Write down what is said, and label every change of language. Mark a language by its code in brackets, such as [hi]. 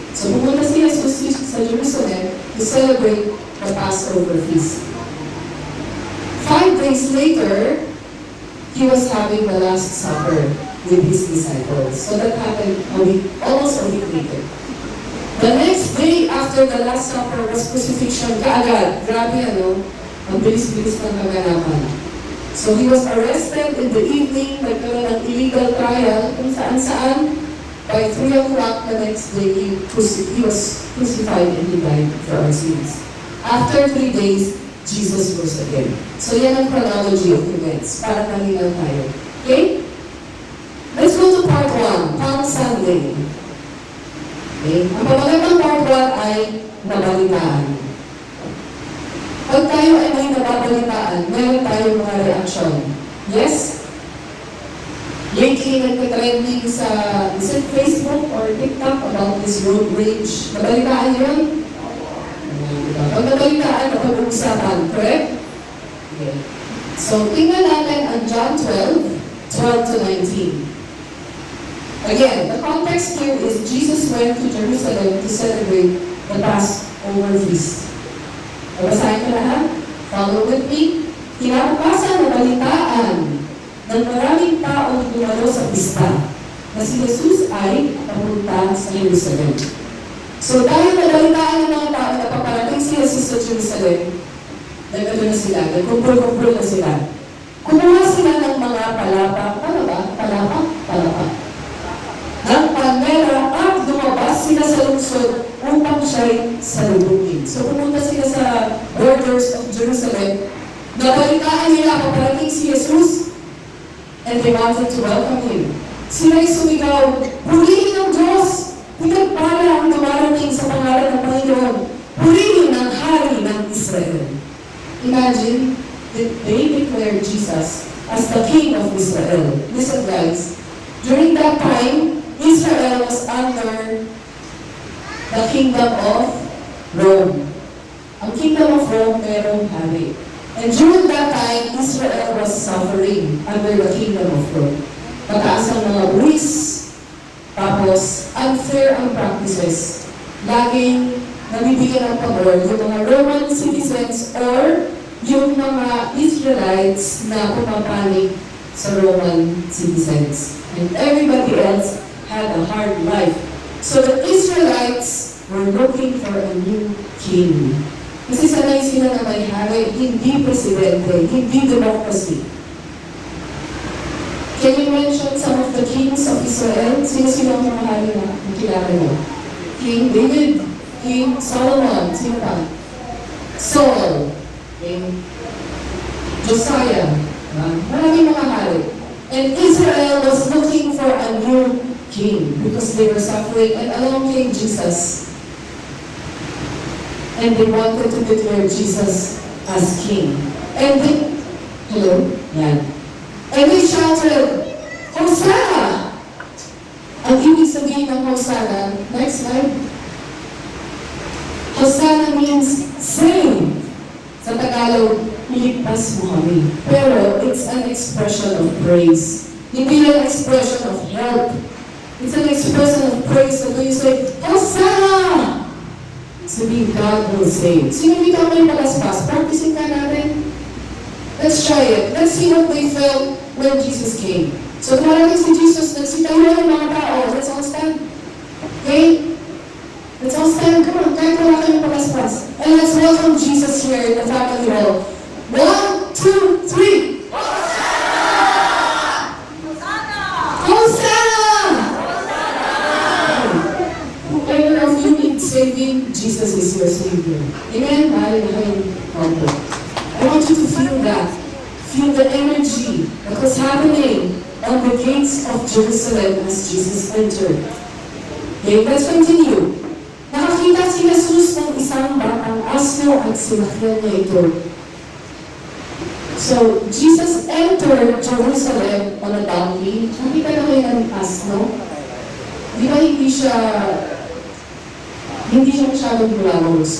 [en] So [tl] pumunta si Jesus sa Jerusalem [en] to celebrate the Passover feast. 5 days later, he was having the Last Supper with his disciples. So that happened almost a week later. The next day after the Last Supper was crucifixion [tl] kaagad. Grabe ang bilis-bilis ng kaganapan. [en] So he was arrested in the evening, [tl] nagkaroon ng illegal trial kung saan-saan. [en] By 3 o'clock the next day, he was crucified and he died for our sins. After 3 days, Jesus rose again. [tl] So yan ang [en] chronology of events, [tl] para malinaw tayo. [en] Okay? Let's go to part 1, Palm Sunday. Okay? [tl] Ang pamagalang part 1 ay nabalitaan. Pag tayo ay may nababalitaan, meron tayong mga reaksyon. [en] Yes? Lately, [tl] nagka-trending sa [en] Facebook or TikTok about this road rage. [tl] Nabalitaan yun? Pag nabalitaan, napag-uusapan. Correct? Okay. So, tingnan natin ang John 12 to 19. [en] Again, the context here is Jesus went to Jerusalem to celebrate the Passover feast. [tl] Babasahin ko lahat. [en] Follow with me. [tl] Kinabukasan na balitaan ng maraming taong dumalo sa pista na si Jesus ay papunta sa Jerusalem. So dahil nabalitaan ng mga tao na paparating si Jesus sa Jerusalem, nagano na sila, nagkumpul-kumpul na sila. Kumuha sila ng mga palapa, ano ba? Palapa. Ng palmera at lumabas sila sa lungsod upang siya'y salubungin. [en] So [tl] pumunta sila sa [en] borders of Jerusalem, [tl] nabalitaan nila paparating si Jesus, [en] and they wanted to welcome him. [tl] Sila'y sumigaw, "Purihin ang Diyos! Pinagpala ang dumarating sa pangalan ng Panginoon! Purihin ang Hari ng Israel!" [en] Imagine that they declared Jesus as the King of Israel. Listen guys, During that time, Israel was under the kingdom of Rome. Ang kingdom of Rome, [tl] merong hari. [en] And during that time, Israel was suffering under the kingdom of Rome. [tl] Mataas ang mga buwis, tapos unfair ang practices. Laging nabibigyan ng pabor yung mga Roman citizens or yung mga Israelites na pumapanig sa Roman citizens. [en] And everybody else had a hard life. So the Israelites were looking for a new king. [tl] Kasi sanay sila na may hari, hindi presidente, hindi democracy. [en] Can you mention some of the kings of Israel? [tl] Sino-sino ang mga hari na kilala mo? King David, King Solomon, sino pa? Saul, King Josiah, maraming mga hari. [en] And Israel was looking for a new king because they were suffering, and along came Jesus. And they wanted to declare Jesus as king. And they, hello? Yan. And they shouted, Hosanna! [tl] Ang ibig sabihin ng Hosanna, [en] next slide. Hosanna means save. [tl] Sa Tagalog, iligtas mo kami. Pero [en] it's an expression of praise. [tl] Hindi [en] an expression of help. It's an expression of praise. So when you say, Hosanna! [tl] Sabihin, [en] God will save. [tl] Sino dito may palaspas? Practicing ka natin? [en] Let's try it. Let's see what they felt when Jesus came. [tl] So kumarating si Jesus, nagsitayo ng mga tao. [en] Let's all stand. Okay? Let's all stand. Come on, [tl] kahit wala kayong palaspas. [en] And let's welcome Jesus here in the family hall. 1, 2, 3. Hosanna! Hosanna! Whoever of you needs saving, Jesus is your Savior. Amen? I want you to feel that. Feel the energy that was happening on the gates of Jerusalem as Jesus entered. Okay, let's continue. [tl] Nakakita si Jesus ng isang batang asno at sinakyan niya ito. [en] So, Jesus entered Jerusalem on a donkey. [tl] Nakita na kayo ng asno? Di ba hindi siya masyadong glamorous?